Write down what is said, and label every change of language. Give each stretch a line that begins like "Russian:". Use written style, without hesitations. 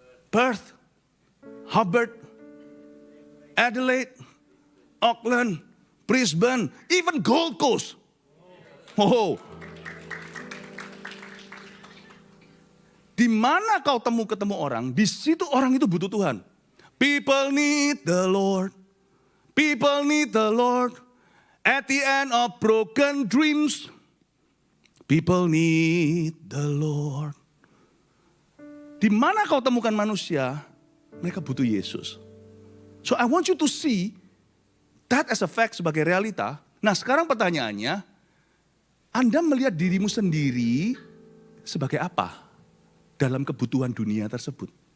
English: Perth, Hobart, Adelaide, Auckland, Brisbane, even Gold Coast. Oh.
Indonesian: Di mana kau ketemu orang, di situ orang itu butuh Tuhan.
English: People need the Lord. People need the Lord. At the end of broken dreams, people need the Lord.
Indonesian: Di mana kau temukan manusia, mereka butuh Yesus.
English: So I want you to see that as a fact
Indonesian: sebagai realita. Nah sekarang pertanyaannya, Anda melihat dirimu sendiri sebagai apa dalam kebutuhan dunia tersebut?